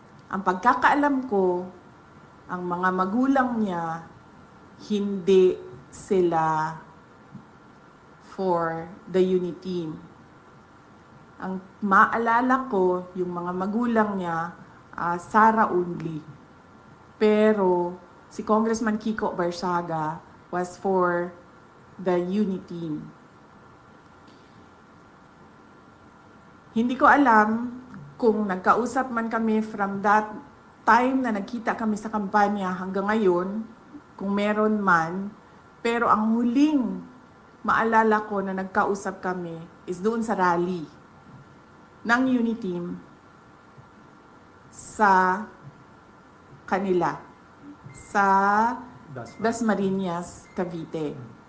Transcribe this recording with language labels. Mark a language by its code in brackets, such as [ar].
[tl] Ang pagkakaalam ko, ang mga magulang niya, hindi sila [en] for the unit team. [tl] Ang maalala ko, yung mga magulang niya, Sara only. Pero si [en] Congressman Kiko Barsaga was for the unit team. [tl] Hindi ko alam kung nagkausap man kami [en] from that time [tl] na nagkita kami sa kampanya hanggang ngayon, kung meron man, pero ang huling maalala ko na nagkausap kami is doon sa rally ng unit team sa kanila, sa Dasmariñas, Cavite.